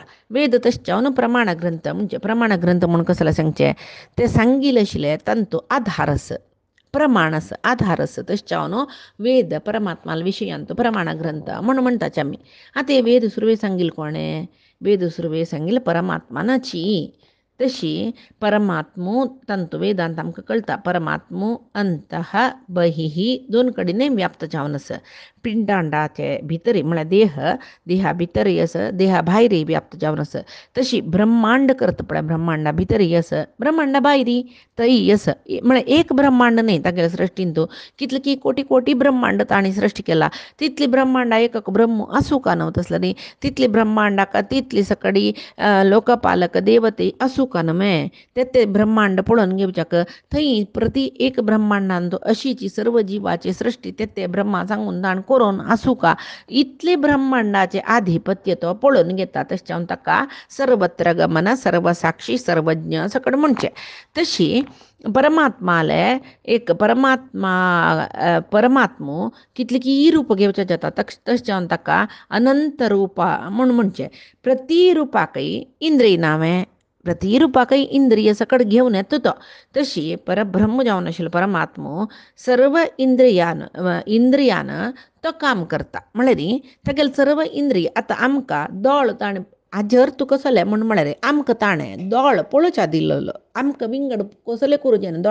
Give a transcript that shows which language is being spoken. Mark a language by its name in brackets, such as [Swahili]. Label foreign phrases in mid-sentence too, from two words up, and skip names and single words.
[Konkani] वेद तशें जावन प्रमाण ग्रंथ म्हणजे प्रमाण ग्रंथ म्हणून कसले सांगचे ते सांगिल्ले आशिल्ले तांचो आधार आसा प्रमाण आसा आधार आसा. तशें जावन वेद परमात्माल विशयांत प्रमाण ग्रंथ म्हणून म्हणटाचे आमी. आतां हे वेद सुरवे सांगिल्ले कोणें वेद सुरवे सांगिल्ले परमात्मानाची. तशी परमात्मो तांचो वेदांत आमकां कळटा परमात्मो अंतः बहिः 2 कडेन व्याप्त जावन आसा. पिंडांडाचे भितरी म्हळ्यार देहा भितरय आसा देहा भायरय व्याप्त जावन आसा. तशी ब्रह्मांड करता पळय ब्रह्मांडा भितरय आसा ब्रह्मांडा भायरी थंय आसा. म्हळ्यार एक ब्रह्मांड न्ही तागेल्या सृश्टीन तूं कितले की कोटी कोटी ब्रह्मांड ताणी सृश्टी केला. तितली ब्रह्मांडा एक ब्रह्म आसूं का न्हू तसलें न्ही. तितली ब्रह्मांडाक तितली सकडी लोकपालक देवते आसूं का न्हय. ते ब्रह्मांड पळोवन घेवच्याक थंय प्रति एक ब्रह्मांडांत अशीची सर्व जिवाची सृश्टी ते ब्रह्मा सांगून दाण करून आसूं का इतले ब्रह्मांडाचे आधिपत्य तो पळोवन घेता. तशें जावन ताका सर्वत्र गमन सर्वसाक्षी सर्वज्ञ सकड म्हणचे. तशी परमात्माले एक परमात्मो कितले की रूप घेवचे जाता. तशें जावन ताका अनंत रुपा म्हूण म्हणचे. प्रति रुपाकय इंद्रिय नावें प्रति रुपाकय इंद्रिय सकड घेवन येता तो. तशी परब्रह्म जावन आशिल्लो परमात्मो सर्व इंद्रियान तो काम करता. म्हळ्यार तागेले सर्व इंद्रिय आतां आमकां दोळ ताणें हाजेर तुका कसले म्हळ्यार आमकां ताणें दोळ पळोवच्या दिल्लो आमकां विंगड कसले करूचे न्हू.